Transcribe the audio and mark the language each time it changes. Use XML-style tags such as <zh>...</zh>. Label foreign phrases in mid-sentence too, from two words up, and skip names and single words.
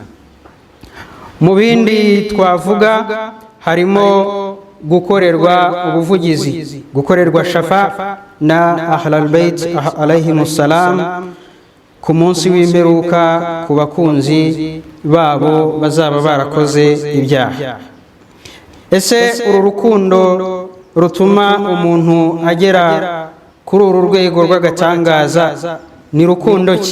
<rw>Mu bindi twavuga harimo gukorerwa ubuvugizi, gukorerwa shafa na</rw> <ar>أهل البيت عليهم السلام</ar> <rw>ku munsi w'imperuka ku bakunzi babo bazaba barakoze ibyaha. Ese uru rukundo rutuma umuntu agera kuri uru rwego rw'agatangaza ni rukundo ki?</rw>